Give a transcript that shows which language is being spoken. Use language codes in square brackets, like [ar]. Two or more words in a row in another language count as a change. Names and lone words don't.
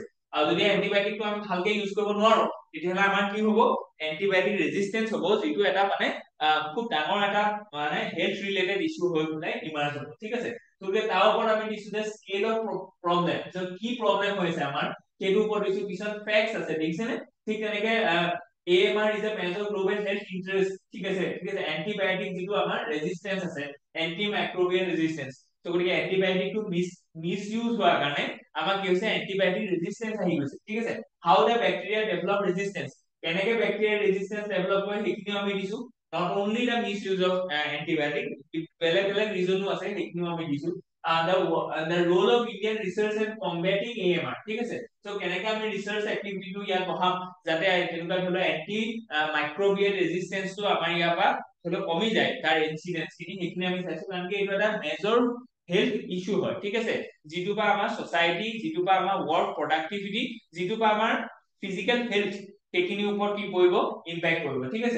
[as] আৰু যদি এন্টিবায়োটিকটো আমি ভালকে ইউজ কৰিব নোৱাৰো তেতিয়াহ'লে আমাৰ কি হ'ব, [en] antibiotic resistance [as] হ'ব, যিটো এটা মানে খুব ডাঙৰ এটা মানে [en] health related issue [as] হৈ পেলাই ইমাৰ্জ হ'ব, ঠিক আছে। তো তাৰ ওপৰত আমি দিছো যে [en] scale of problem, [as] যে কি প্ৰবলেম হৈছে আমাৰ সেইটো ওপৰত দিছো, কিছুমান ফেক্টছ আছে দেখিছেনে। ঠিক তেনেকে [en] AMR is a major global health interest, [as] ঠিক আছে, ঠিক আছে। এন্টিবায়োটিক যিটো আমাৰ ৰেজিস্টেন্স আছে, [en] anti microbial resistance, [as] তো গতিকে এন্টিবায়োটিকটো [en] mis use [as] হোৱাৰ কাৰণে আমাৰ কি হৈছে, [en] antibiotic resistance [as] আহি গৈছে, ঠিক আছে। [en] how the bacteria develop resistance, [as] কেনেকে বেক্টেৰিয়া [en] resistance develop [as] কৰে সেইখিনিও আমি দিছো। [en] not only the misuse of antibiotic, [as] বেলেগ বেলেগ ৰিজনো আছে সেইখিনিও আমি দিছো। [en] the role of Indian research in combating AMR, [as] ঠিক আছে। সো কেনেকে আমি [en] research activity [as] ইয়াত বহাম যাতে তেনেকুৱা ধৰি [en] anti microbial resistance [as] আমাৰ ইয়াৰ পৰা ধৰি কমি যায়, তাৰ ইনসিডেন্স খিনি সেইখিনি আমি চাইছো, কাৰণ কি এইটো এটা [en] major health issue [as] হয়, ঠিক আছে। যিটো বা আমাৰ সোসাইটি, যিটো বা আমাৰ [en] work productivity, [as] যিটো বা আমাৰ [en] physical health, [as] সেইখিনিৰ ওপৰত কি কৰিব, ইম্প্যাক্ট কৰিব, ঠিক আছে।